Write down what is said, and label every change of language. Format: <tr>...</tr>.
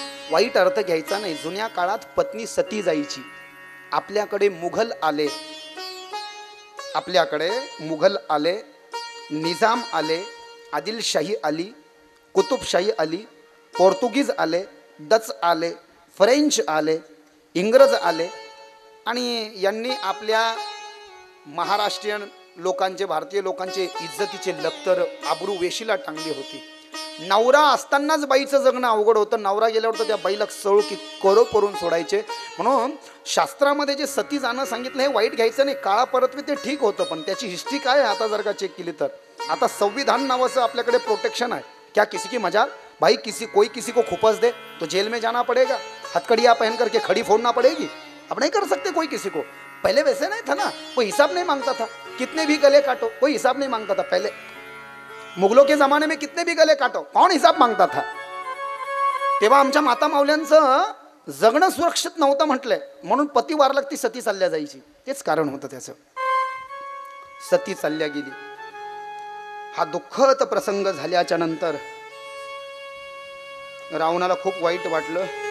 <mr>वाईट अर्थ घ्यायचा नाही. जुन्या काळात पत्नी सती जायची. आपल्याकडे मुघल आले, आपल्याकडे मुघल आले, निजाम आले, आदिलशाही आली, कुतुबशाही आली, पोर्तुगीज आले, डच आले, फ्रेंच आले, इंग्रज आले आणि यांनी आपल्या महाराष्ट्रीयन लोकांचे, भारतीय लोकांचे इज्जतीचे लक्तर, आबरू वेशीला टांगली होती. नवरा असतानाच बाईचं जगणं अवघड होतं. नवरा गेल्यावर तर त्या बाईला सळू की करो करून सोडायचे. म्हणून शास्त्रामध्ये जे सती जाणं सांगितलं हे वाईट घ्यायचं नाही. काळा परत्वे ते ठीक होतं, पण त्याची हिस्ट्री काय आहे आता जर का चेक केली तर. आता संविधान नावाचं आपल्याकडे प्रोटेक्शन आहे.</mr> <hi>क्या किसी की मजाल भाई, कोई किसी को खुपस दे तो जेल में जाना पड़ेगा, हथकड़ियाँ पहन करके खड़ी फोड़ना पड़ेगी. अब नहीं कर सकते कोई किसी को. पहले वैसे नहीं था ना, कोई हिसाब नहीं मांगता था. कितने भी गले काटो कोई हिसाब नहीं मांगता था. पहले मुगलों के जमाने में कितने भी गले काटो कौन हिसाब मांगता था.</hi> <mr>तेव्हा आमच्या माता माऊल्यांचं जगणं सुरक्षित नव्हतं म्हटलंय, म्हणून पती वारला ती सती चालल्या जायची. तेच कारण होतं त्याचं. सती चालल्या गेली. हा दुःखद प्रसंग झाल्याच्या नंतर रावणाला खूप वाईट वाटलं.</mr>